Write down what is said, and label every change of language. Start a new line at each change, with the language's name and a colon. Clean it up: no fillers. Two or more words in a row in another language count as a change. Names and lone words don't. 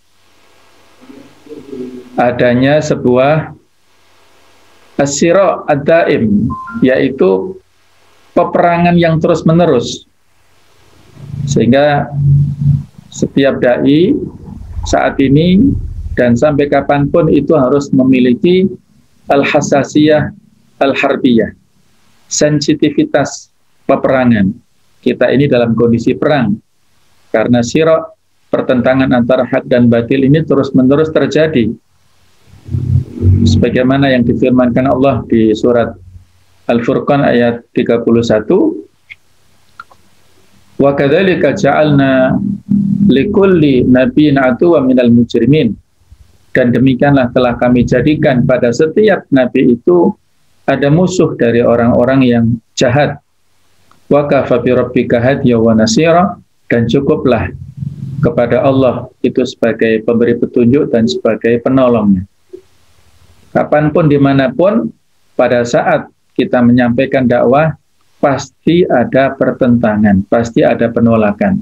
Indonesian: Adanya sebuah
Arabic: الصراع الدائم,
Indonesian: yaitu peperangan yang terus-menerus. Sehingga setiap dai saat ini dan sampai kapanpun itu harus memiliki
Arabic: الحساسية الحربية,
Indonesian: sensitivitas peperangan. Kita ini dalam kondisi perang, karena sira', pertentangan antara hak dan batil ini terus-menerus terjadi. Sebagaimana yang difirmankan Allah di surat Al-Furqan ayat 31,
Arabic: وكذلك جعلنا لكل نبي عدوا من المجرمين,
Indonesian: dan demikianlah telah kami jadikan pada setiap nabi itu ada musuh dari orang-orang yang jahat.
Arabic: وكفى بربك هاديا ونصيرا,
Indonesian: dan cukuplah kepada Allah itu sebagai pemberi petunjuk dan sebagai penolongnya. Kapanpun dimanapun, pada saat kita menyampaikan dakwah, pasti ada pertentangan, pasti ada penolakan.